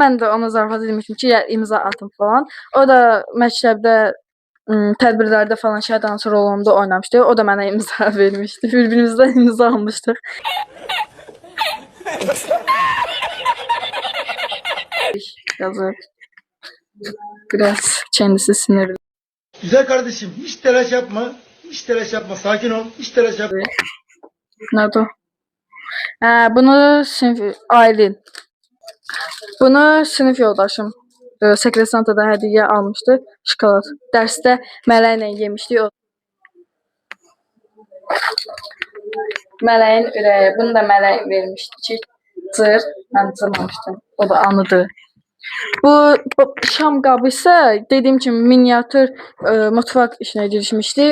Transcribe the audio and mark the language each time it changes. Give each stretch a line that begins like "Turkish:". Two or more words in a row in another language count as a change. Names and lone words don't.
Azerbaijani: Mən də ona zarafat etmişdim ki, ya imza atım falan. O da məktəbdə tədbirlərdə falan şəhid dansçı rolunda oynamışdı. O da mənə imza vermişdi. Bir-birimizdən imza almışdıq. Yazır.
Turkish: Biraz kendisi sinirli. Güzel kardeşim, hiç telaş yapma. Hiç telaş yapma. Sakin ol. Hiç telaş yapma. Nerede o? Bunu sınıf Aylin.
Azerbaijani: Bunu sınıf yoldaşım sekresantada hədiyyə almışdı. Şokolad. Dərsdə Mələklə yemişdik. O Mələyin ürəyi. Bunu da Mələk vermişdi ki, cır. Mən cırmamışdım. O da anıdır. Bu şam qabı isə dediyim kimi miniatür mutfaq işinə girişmişdi.